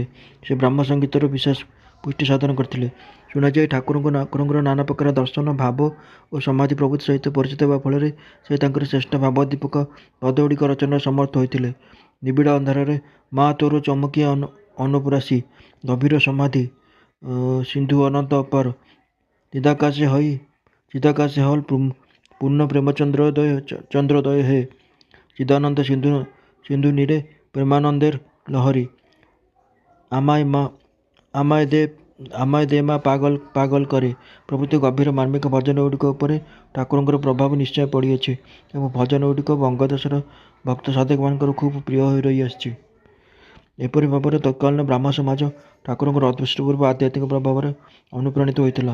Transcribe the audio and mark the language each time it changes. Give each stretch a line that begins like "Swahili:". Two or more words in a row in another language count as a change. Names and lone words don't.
Odia: ସେ ବ୍ରାହ୍ମ ସଙ୍ଗୀତର ବିଶେଷ ପୁଷ୍ଟି ସାଧନ କରିଥିଲେ। ଶୁଣାଯାଏ ଠାକୁରଙ୍କର ନାନା ପ୍ରକାର ଦର୍ଶନ, ଭାବ ଓ ସମାଧି ପ୍ରଭୃତି ସହିତ ପରିଚିତ ହେବା ଫଳରେ ସେ ତାଙ୍କର ଶ୍ରେଷ୍ଠ ଭାବୋଦ୍ଦୀପକ ପଦଗୁଡ଼ିକ ରଚନାରେ ସମର୍ଥ ହୋଇଥିଲେ।
Bangla: নিবিড় অন্ধাররে মা তোর চমকিয়া অনুপুরাসি, গভীর সমাধি সিন্ধু অনন্ত অপার, চিদাকাশে হল পূর্ণ চন্দ্রোদয় হে, চিদানন্দ সিন্ধু নীরে প্রেমানন্দের লহরী, আমায় দে মা পাগল করে
Odia: ପ୍ରଭୃତି ଗଭୀର ମାର୍ମିକ ଭଜନଗୁଡ଼ିକ ଉପରେ ଠାକୁରଙ୍କର ପ୍ରଭାବ ନିଶ୍ଚୟ ପଡ଼ିଅଛି ଏବଂ ଭଜନଗୁଡ଼ିକ ବଙ୍ଗଦେଶର ଭକ୍ତ ସାଧକମାନଙ୍କର ଖୁବ୍ ପ୍ରିୟ ହୋଇ ରହିଆସିଛି। ଏପରି ଭାବରେ ତତ୍କାଳୀନ ବ୍ରାହ୍ମ ସମାଜ ଠାକୁରଙ୍କର ଅଦୃଷ୍ଟପୂର୍ବ ଆଧ୍ୟାତ୍ମିକ ପ୍ରଭାବରେ ଅନୁପ୍ରାଣିତ ହୋଇଥିଲା।